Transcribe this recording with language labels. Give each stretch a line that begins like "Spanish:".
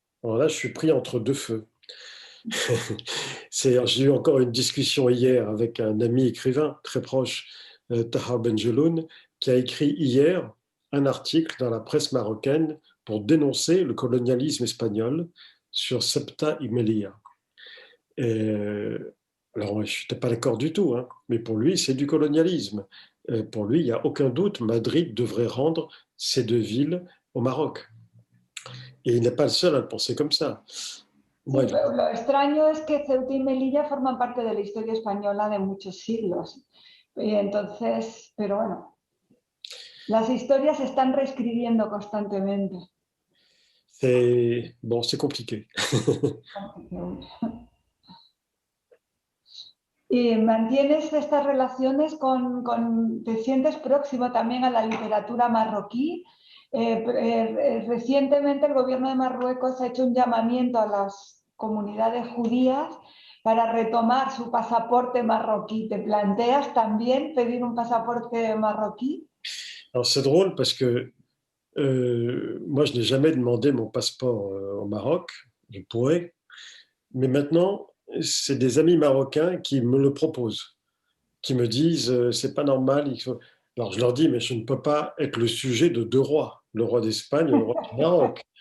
French: Alors là, je suis pris entre deux feux. J'ai eu encore une discussion hier avec un ami écrivain très proche, Taha Benjeloun, qui a écrit hier un article dans la presse marocaine pour dénoncer le colonialisme espagnol sur Ceuta y Melilla. Alors, je n'étais pas d'accord du tout, hein, mais pour lui, c'est du colonialisme. Pour lui, il n'y a aucun doute, Madrid devrait rendre ces deux villes au Maroc. Et il n'est pas le seul à le penser comme ça.
Spanish: Sí, pero lo extraño es que Ceuta y Melilla forman parte de la historia española de muchos siglos. Y entonces, pero bueno, las historias se están reescribiendo constantemente.
French: C'est compliqué.
Spanish: ¿Y mantienes estas relaciones te sientes próximo también a la literatura marroquí? Recientemente el gobierno de Marruecos ha hecho un llamamiento a las comunidades judías para retomar su pasaporte marroquí. ¿Te planteas también pedir un pasaporte marroquí?
French: Alors c'est drôle parce que moi je n'ai jamais demandé mon passeport au Maroc, je pourrais, mais maintenant c'est des amis marocains qui me le proposent, qui me disent c'est pas normal. Alors je leur dis mais je ne peux pas être le sujet de deux rois, le roi d'Espagne et le roi du Maroc.